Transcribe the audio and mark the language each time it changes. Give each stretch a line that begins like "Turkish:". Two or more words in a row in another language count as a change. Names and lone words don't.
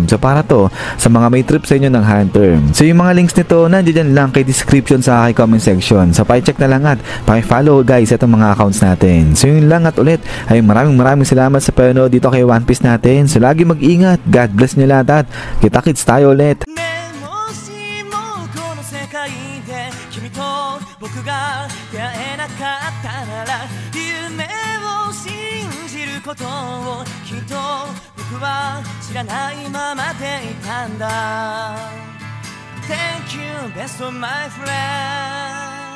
Filipino: So para to sa mga may trip sa inyo ng Hunter. So yung mga links nito nandiyan lang kay description sa aking
English: comment section.
Filipino: So pa-check na lang at pa-follow guys itong mga accounts natin. So yun lang, at ulit ay maraming salamat sa panonood dito kay One Piece natin. So lagi mag-ingat,
English: God bless
Filipino: nyo lahat at kita-kits tayo ulit.
Japanese: 君と僕が出会えなかったなら夢を信じることをきっと僕は知らないままでいたんだ
English: Thank you best of my friend